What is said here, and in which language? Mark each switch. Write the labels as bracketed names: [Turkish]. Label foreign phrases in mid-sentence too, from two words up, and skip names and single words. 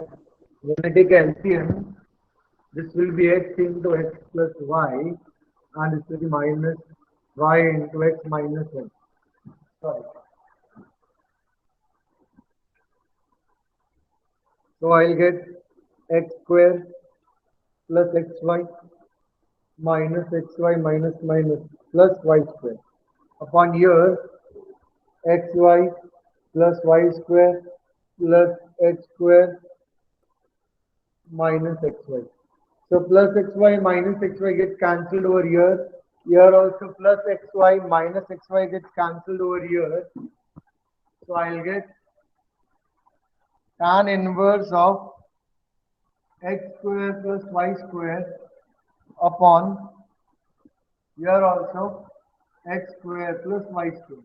[English] When I take LCM, this will be x into x plus y, and this will be minus y into x minus y. Sorry. So I'll get x square plus xy minus xy minus minus plus y square upon here xy plus y square plus x square minus xy. So plus xy minus xy gets cancelled over here. Here also plus xy minus xy gets cancelled over here. So I'll get tan inverse of x square plus y square upon here also x square plus y square.